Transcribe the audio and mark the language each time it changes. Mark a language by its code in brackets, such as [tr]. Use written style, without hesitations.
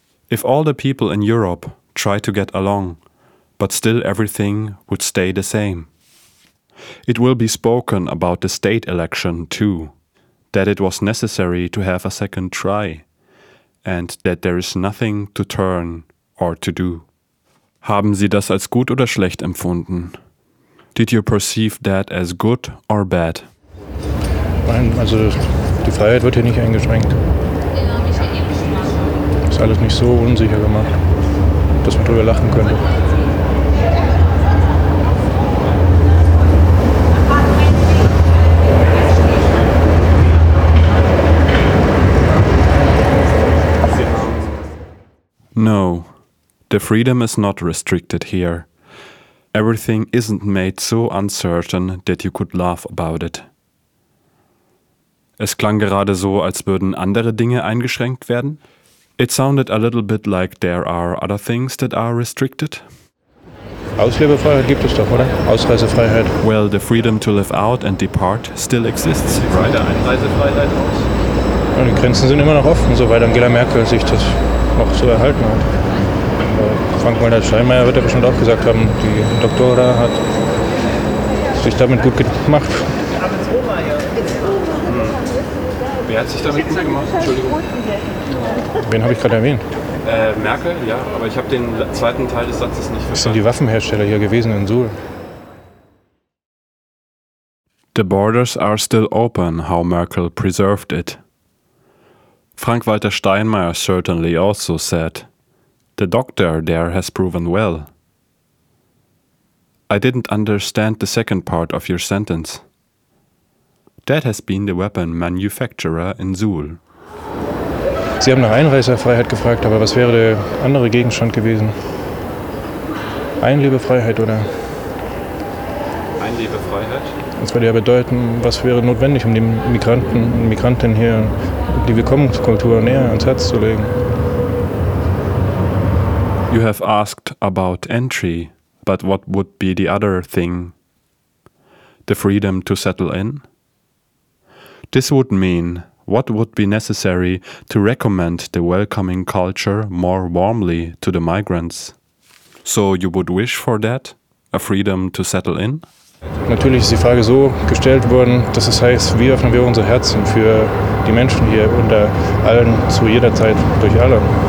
[en] If all the people in Europe try to get along, but still everything would stay the same. It will be spoken about the state election too, that it was necessary to have a second try, and that there is nothing to turn or to do. [de] Haben Sie das als gut oder schlecht empfunden? [en] Did you perceive that as good or bad? [de] Nein, also die Freiheit wird hier nicht eingeschränkt. Ist alles nicht so unsicher gemacht, dass man drüber lachen könnte. [en] No, the freedom is not restricted here. Everything isn't made so uncertain that you could laugh about it. [de] Es klang gerade so, als würden andere Dinge eingeschränkt werden. [en] It sounded a little bit like there are other things that are restricted. [de] Auslebefreiheit gibt es doch, oder? Ausreisefreiheit. [en] Well, the freedom to live out and depart still exists, right? [de] Einreisefreiheit aus. Ja. Und die Grenzen sind immer noch offen, soweit Angela Merkel sich das noch so erhalten hat. Frank-Walter Steinmeier wird ja bestimmt auch gesagt haben, die Doktora hat sich damit gut gemacht. Wer hat sich damit gut gemacht? Entschuldigung. Wen habe ich gerade erwähnt? Merkel, ja, aber ich habe den zweiten Teil des Satzes nicht verstanden. Das sind die Waffenhersteller hier gewesen in Suhl. [en] The borders are still open, how Merkel preserved it. Frank-Walter Steinmeier certainly also said, the doctor there has proven well. I didn't understand the second part of your sentence. That has been the weapon manufacturer in Suhl. [de] Sie haben nach Einreisefreiheit gefragt, aber was wäre der andere Gegenstand gewesen? Einlebefreiheit, oder? Einlebefreiheit? Das würde ja bedeuten, was wäre notwendig, um den Migranten und Migrantinnen hier die Willkommenskultur näher ans Herz zu legen. [en] You have asked about entry, but what would be the other thing? The freedom to settle in? This would mean, what would be necessary to recommend the welcoming culture more warmly to the migrants? So you would wish for that? A freedom to settle in? [de] Natürlich ist die Frage so gestellt worden, dass es heißt, wie öffnen wir unsere Herzen für die Menschen hier unter allen, zu jeder Zeit, durch alle.